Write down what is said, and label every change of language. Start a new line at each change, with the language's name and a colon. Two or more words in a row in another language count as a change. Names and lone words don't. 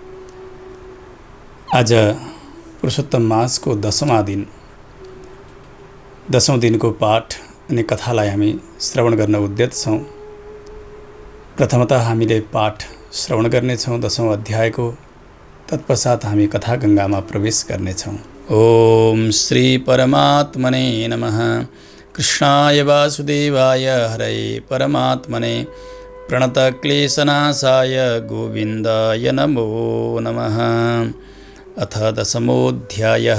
Nepali: आज पुरुषोत्तम मासको दशौं दिनको पाठ अनि कथालाई हामी श्रवण गर्न उद्यत छौँ। प्रथमतः हामीले पाठ श्रवण गर्नेछौँ 10औं अध्यायको, तत्पश्चात हामी कथा गङ्गामा प्रवेश गर्नेछौँ।
Sanskrit: ओम श्री परमात्मने नमः। कृष्णाय वासुदेवाय हरये परमात्मने प्रणतक्लेशनाशाय गोविन्दाय नमो नमः। अथ 10मोऽध्यायः।